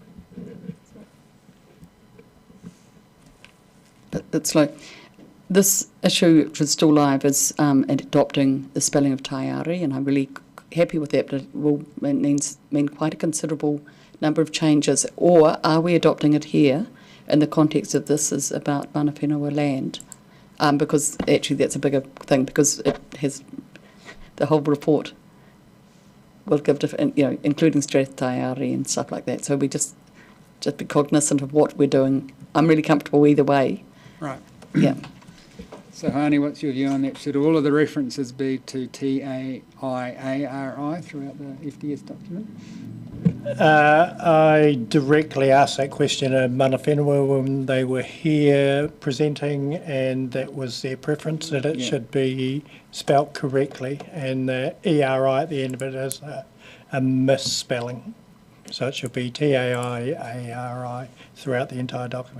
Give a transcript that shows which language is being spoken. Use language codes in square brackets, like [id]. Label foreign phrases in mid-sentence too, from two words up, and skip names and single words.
[en] That's like this issue, which is still live, is adopting the spelling of Taiari, and I'm really happy with that, but it mean quite a considerable number of changes. Or are we adopting it here in the context of this is about [mi] mana whenua [en] land? Because actually that's a bigger thing, because it has the whole report will give different, including Strath Taiari and stuff like that. So we just be cognizant of what we're doing. I'm really comfortable either way. Right. Yeah. So, Hani, what's your view on that? Should all of the references be to TAIARI throughout the FDS document? I directly asked that question of [mi] mana whenua [en] when they were here presenting, and that was their preference, that it should be spelt correctly, and the ERI at the end of it is a misspelling. So it should be TAIARI throughout the entire document.